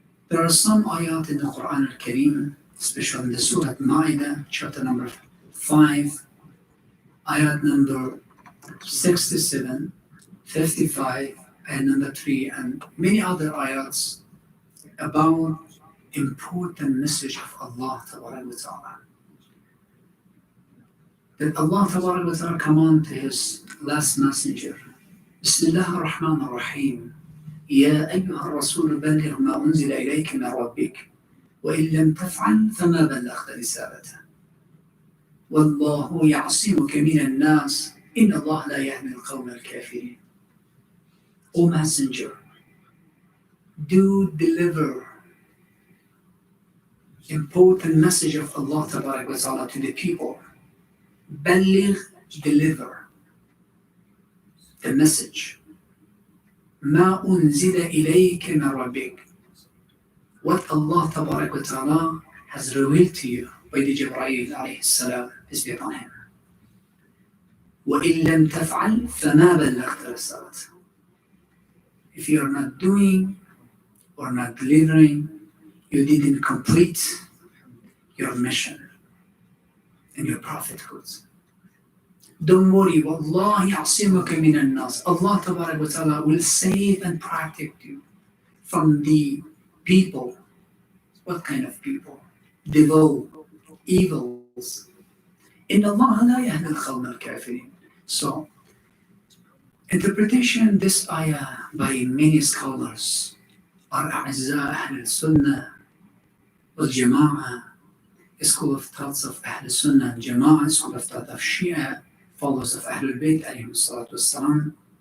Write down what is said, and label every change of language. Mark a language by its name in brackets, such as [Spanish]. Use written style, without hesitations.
[English] There are some ayat in the Quran al-Kareem, especially in the Surah Ma'idah, chapter number 5, ayat number 67, 55, and number 3, and many other ayats about important message of Allah Ta'ala. That Allah Ta'ala command to his last messenger, Bismillah ar-Rahman ar-Rahim, [Arabic] يا أيها الرسول بلغ ما أنزل إليك من ربك وإن لم تفعل فما بلغت رسالته والله يعصمك من الناس إن الله لا يهدي القوم الكافرين. [English] O messenger, do deliver important message of Allah Ta'ala to the people. Baligh, deliver the message. [Arabic] ما أنزل إليك من ربك, [English] what Allah Ta'ala has revealed to you by the Jibreel alayhi salam, peace be upon him. [Arabic] وإن لم تفعل فما بلغت رسالته. [English] If you are not doing or not delivering, you didn't complete your mission and your prophethood. Don't worry, [Arabic] Wallah ya'simuka minan nas. [English] Allah Ta'ala will save and protect you from the people. What kind of people? Devil, evils, [Arabic] إن الله لا يهدي القوم الكافرين. [English] So, interpretation this ayah by many scholars are [Arabic] أعزاء أهل السنة والجماعة, [English] school of thoughts of [Arabic] أهل السنة والجماعة, [English] school of thought of Shia, followers of Ahlul Bayt [Arabic] عليهم الصلاة والسلام.